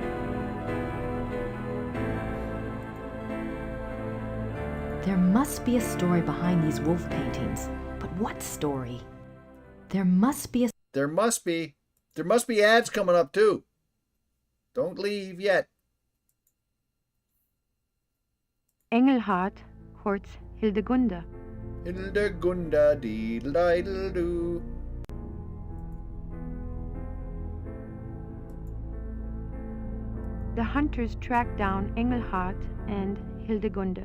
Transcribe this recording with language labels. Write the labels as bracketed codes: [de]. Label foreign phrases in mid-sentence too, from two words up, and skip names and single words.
[en] There must be a story behind these wolf paintings. But what story? There must be a... There must be. There must be ads coming up too. Don't leave yet. Engelhard courts Hildegunde. Hildegunde deedle-diddle-doo. The hunters track down Engelhard and Hildegunde.